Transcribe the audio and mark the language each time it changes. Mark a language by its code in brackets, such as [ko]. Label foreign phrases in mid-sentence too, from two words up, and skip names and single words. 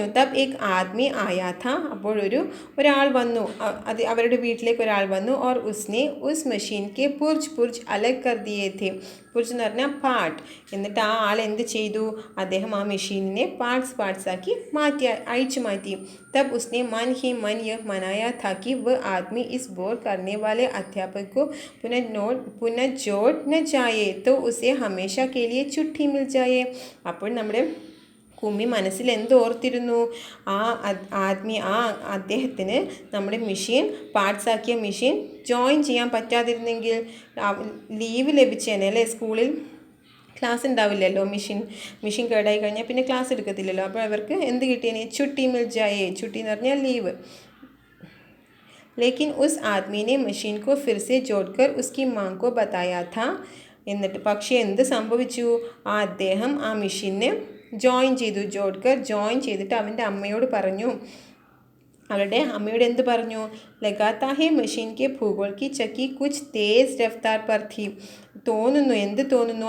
[hi] तब एक आदमी आया था. [ml] അപ്പോൾ ഒരാൾ വന്നു, അവരുടെ വീട്ടിലേക്ക് ഒരാൾ വന്നു. [hi] और उसने उस मशीन के पुर्ज अलग कर दिये थे. [ml] പുർജ് എന്ന് പറഞ്ഞാൽ പാർട്ട്. എന്നിട്ട് ആ ആൾ എന്ത് ചെയ്തു? അദ്ദേഹം ആ മെഷീനിനെ പാർട്സ് ആക്കി അഴിച്ചു മാറ്റി. [hi] तब उसने मन ही मन यह मनाया था कि वह आदमी इस बोर करने वाले अध्यापक को पुनः जोड़ न जाए तो उसे हमेशा के लिए छुट्टी मिल जाए. [ml] അപ്പോൾ നമ്മുടെ കുമ്മി മനസ്സിൽ എന്തോർത്തിരുന്നു? അദ്ദേഹത്തിന് നമ്മുടെ മെഷീൻ പാർട്സാക്കിയ മെഷീൻ ജോയിൻ ചെയ്യാൻ പറ്റാതിരുന്നെങ്കിൽ ലീവ് ലഭിച്ചേനെ അല്ലേ? സ്കൂളിൽ ക്ലാസ് ഉണ്ടാവില്ലല്ലോ. മെഷീൻ കേടായി കഴിഞ്ഞാൽ പിന്നെ ക്ലാസ് എടുക്കത്തില്ലല്ലോ. അപ്പോൾ അവർക്ക് എന്ത് കിട്ടിയേനെ? [hi] छुट्टी मिल जाए. छुट्टी [ml] എന്ന് പറഞ്ഞാൽ ലീവ്. [hi] लेकिन उस आदमी ने मशीन को फिर से जोड़कर उसकी मां को बताया था. [ml] എന്നിട്ട് പക്ഷേ എന്ത് സംഭവിച്ചു? അദ്ദേഹം ആ മെഷീനെ ജോയിൻ ചെയ്തിട്ട് അവൻ്റെ അമ്മയോട് പറഞ്ഞു. അവരുടെ അമ്മയോട് എന്ത് പറഞ്ഞു? [hi] लगता है मशीन के भूगोल की चक्की कुछ तेज़ रफ़्तार पर थी. [ml] എന്ത് തോന്നുന്നു?